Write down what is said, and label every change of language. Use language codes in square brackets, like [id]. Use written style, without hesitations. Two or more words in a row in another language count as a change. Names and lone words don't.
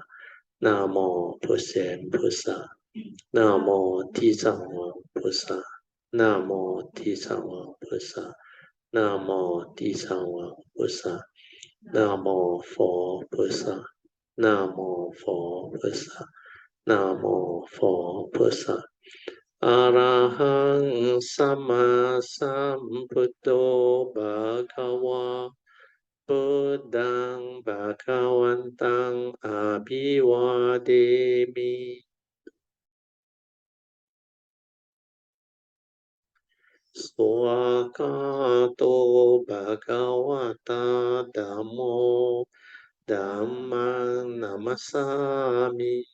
[zh] 南无普贤菩萨。南无地藏王菩萨。南无地藏王菩萨。南无地藏王菩萨。南无佛菩萨。南无佛菩萨。南无佛菩萨。 [pi] อะระหังสัมมาสัมพุทโธภะคะวาพุทธังภะคะวันตังอะภิวาเทมิ สวากาโตภะคะวะตาธัมโมธัมมังนัมมัสสามิ